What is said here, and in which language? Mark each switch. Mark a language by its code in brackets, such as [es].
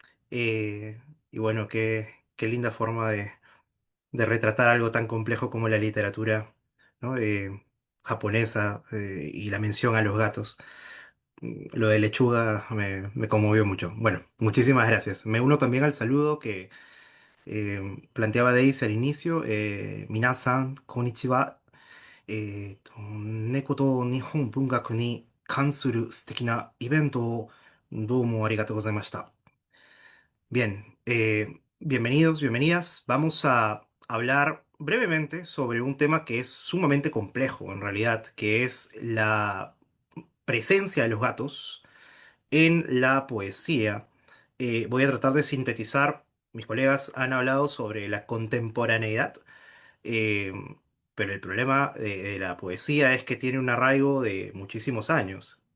[es] Eh, y bueno, qué linda forma de retratar algo tan complejo como la literatura, ¿no? Japonesa, y la mención a los gatos. Lo de lechuga me conmovió mucho. Bueno, muchísimas gracias. Me uno también al saludo que planteaba Daisy al inicio. [ja] Minasan, konnichiwa. 猫と日本文学に関する素敵なイベントをどうもありがとうございました。 [es] Bien, bienvenidos, bienvenidas. Vamos a hablar brevemente sobre un tema que es sumamente complejo en realidad, que es la presencia de los gatos en la poesía. Voy a tratar de sintetizar. Mis colegas han hablado sobre la contemporaneidad, eh, pero el problema de la poesía es que tiene un arraigo de muchísimos años.